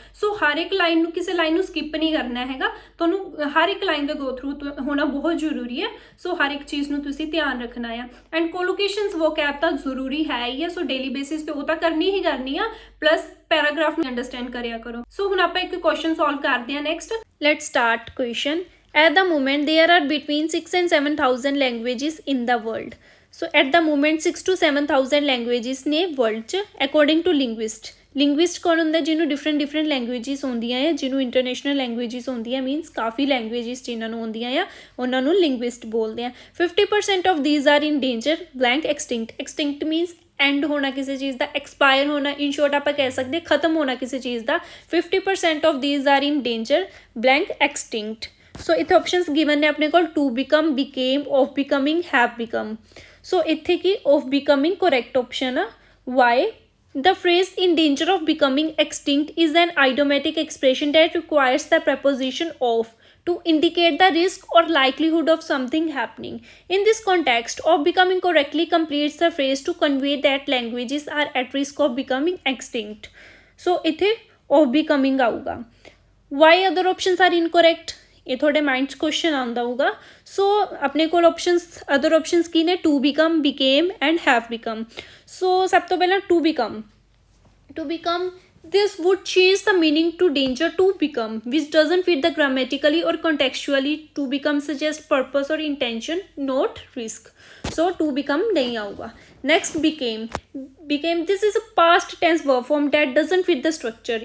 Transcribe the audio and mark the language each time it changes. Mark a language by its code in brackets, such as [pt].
[pa] ਸੋ ਹਰ ਇੱਕ ਲਾਈਨ ਨੂੰ, ਕਿਸੇ ਲਾਈਨ ਨੂੰ ਸਕਿਪ ਨਹੀਂ ਕਰਨਾ ਹੈਗਾ, ਤੁਹਾਨੂੰ ਹਰ ਇੱਕ ਲਾਈਨ ਦਾ ਗੋ ਥਰੂ ਹੋਣਾ ਬਹੁਤ ਜ਼ਰੂਰੀ ਹੈ. ਸੋ ਹਰ ਇੱਕ ਚੀਜ਼ ਨੂੰ ਤੁਸੀਂ ਧਿਆਨ ਰੱਖਣਾ ਆ. ਐਂਡ ਕੋਲੋਕੇਸ਼ਨਸ ਵੋਕੈਬ ਤਾਂ ਜ਼ਰੂਰੀ ਹੈ ਹੀ ਹੈ, ਸੋ ਡੇਲੀ ਬੇਸਿਸ ਤੇ ਉਹ ਤਾਂ ਕਰਨੀ ਹੀ ਕਰਨੀ ਆ, ਪਲੱਸ ਪੈਰਾਗ੍ਰਾਫ ਨੂੰ ਅੰਡਰਸਟੈਂਡ ਕਰਿਆ ਕਰੋ. ਸੋ ਹੁਣ ਆਪਾਂ ਇੱਕ ਕੁਐਸਚਨ ਸੋਲਵ ਕਰਦੇ ਹਾਂ. Next let's start question. [en] At the moment there are between 6 and 7,000 languages in the world. So at the moment 6 to 7,000 languages ਨੇ world 'ਚ according to linguist. [pa] ਲਿੰਗੁਇਸਟ ਕੌਣ ਹੁੰਦਾ, ਜਿਹਨੂੰ ਡਿਫਰੈਂਟ ਲੈਂਗੁਏਜਿਸ ਹੁੰਦੀਆਂ ਆ, ਜਿਹਨੂੰ ਇੰਟਰਨੈਸ਼ਨਲ ਲੈਂਗੁਏਜਿਸ ਹੁੰਦੀਆਂ, ਮੀਨਸ ਕਾਫੀ ਲੈਂਗੁਏਜਿਸ ਜਿਨ੍ਹਾਂ ਨੂੰ ਹੁੰਦੀਆਂ ਆ ਉਹਨਾਂ ਨੂੰ ਲਿੰਗੁਇਸਟ ਬੋਲਦੇ ਆ. [en] 50% of these are in danger blank extinct. [pa] Extinct means and ਹੋਣਾ ਕਿਸੇ ਚੀਜ਼ ਦਾ, ਐਕਸਪਾਇਰ ਹੋਣਾ, ਇਨ ਸ਼ੋਰਟ ਆਪਾਂ ਕਹਿ ਸਕਦੇ ਖਤਮ ਹੋਣਾ ਕਿਸੇ ਚੀਜ਼ ਦਾ. [en] 50% of these are in danger blank extinct. [pa] ਸੋ ਇੱਥੇ ਆਪਸ਼ਨਸ ਗਿਵਨ ਨੇ ਆਪਣੇ ਕੋਲ, to become, became, of becoming, have become. ਸੋ ਇੱਥੇ ਕੀ ਆਫ ਬਿਕਮਿੰਗ ਕਰੈਕਟ ਆਪਸ਼ਨ ਆ. Y? [en] The phrase in danger of becoming extinct is an idiomatic expression that requires the preposition of to indicate the risk or likelihood of something happening. In this context, of becoming correctly completes the phrase to convey that languages are at risk of becoming extinct. So, [pa] इथे [en] of becoming आऊगा. Why other options are incorrect? [pa] ਇਹ ਤੁਹਾਡੇ mind 'ਚ question ਆਉਂਦਾ ਹੋਊਗਾ. ਸੋ ਆਪਣੇ ਕੋਲ options, other options ਕੀ ਨੇ, to become, became and have become. ਸੋ ਸਭ ਤੋਂ ਪਹਿਲਾਂ to become. [en] To become, this would change the meaning to danger to become, which doesn't fit the grammatically or contextually. To become suggests purpose or intention, not risk. So to become [pa] nahi aauga. [en] Next, became. Became, this is a past tense verb form that doesn't fit the structure.